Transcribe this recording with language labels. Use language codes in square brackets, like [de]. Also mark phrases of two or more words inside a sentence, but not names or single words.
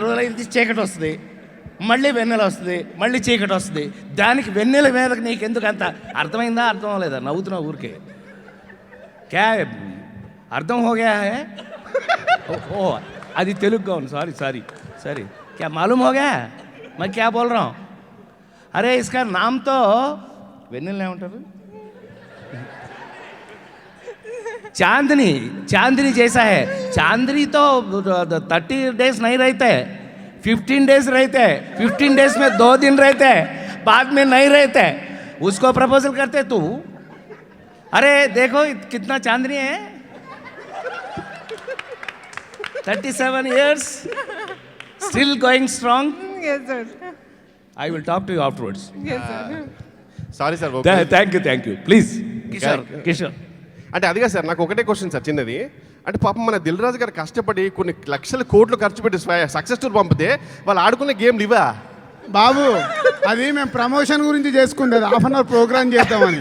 [te] రోజులు అయితే చీకటి వస్తుంది, మళ్ళీ వెన్నెల వస్తుంది, మళ్ళీ చీకటి వస్తుంది. దానికి వెన్నెల మీద నీకెందుకు అంత? అర్థమైందా? అర్థం అవ్వలేదా? నవ్వుతున్నావు ఊరికే. [hi] क्या अर्थ होगा है? [te] ఓ అది తెలుగుగా ఉంది. [hi] సారీ क्या मालूम हो गया मैं क्या बोल रहा हूँ? अरे इसका नाम तो [te] వెన్నెల ఏమంటారు? [hi] चांदनी जैसा है. चांदनी तो 30 डेज नहीं रहते, 15 डेज रहते, 15 डेज में 2 दिन रहते, बाद में नहीं रहते. उसको प्रपोजल करते तू. अरे देखो कितना चांदनी है, [en] 37 years still going strong. Yes sir. I will talk to you afterwards. Yes sir. sorry sir. thank you please Kishore. [te] అంటే అదిగా సార్, నాకు ఒకటే క్వశ్చన్ సార్ చిన్నది. అంటే పాపం మన దిల్ రాజు గారు కష్టపడి కొన్ని లక్షల కోట్లు ఖర్చు పెట్టి [en] success tour [te] పంపితే వాళ్ళు ఆడుకునే గేమ్లు ఇవా? బాబు అది మేము ప్రమోషన్ గురించి చేసుకుంది, [en] half an hour program [te] చేద్దామని.